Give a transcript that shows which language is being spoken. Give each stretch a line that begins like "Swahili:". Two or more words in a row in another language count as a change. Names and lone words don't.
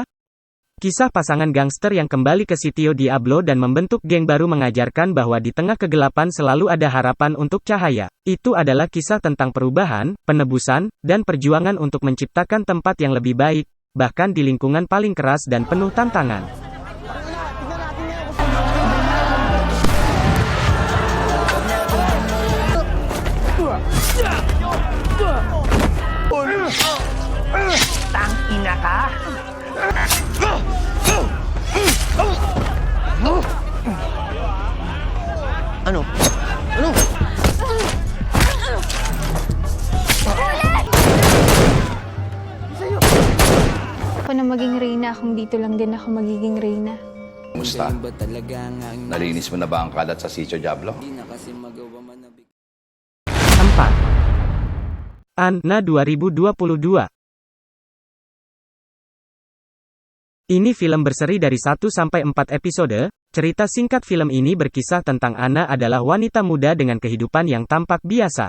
Indonesian: Kisah pasangan gangster yang kembali ke sitio Diablo dan membentuk geng baru mengajarkan bahwa di tengah kegelapan selalu ada harapan untuk cahaya. Itu adalah kisah tentang perubahan, penebusan, dan perjuangan untuk menciptakan tempat yang lebih baik, bahkan di lingkungan paling keras dan penuh tantangan.
Filipino: Tangina ka! Ano? Ano? Ako na maging reyna, kung dito lang din ako magiging reyna. Kumusta? Nalinis mo na ba ang kalat sa Sitio Diablo?
Indonesian: 4. Anna 2022. Ini film berseri dari 1 sampai 4 episode. Cerita singkat film ini berkisah tentang Anna adalah wanita muda dengan kehidupan yang tampak biasa.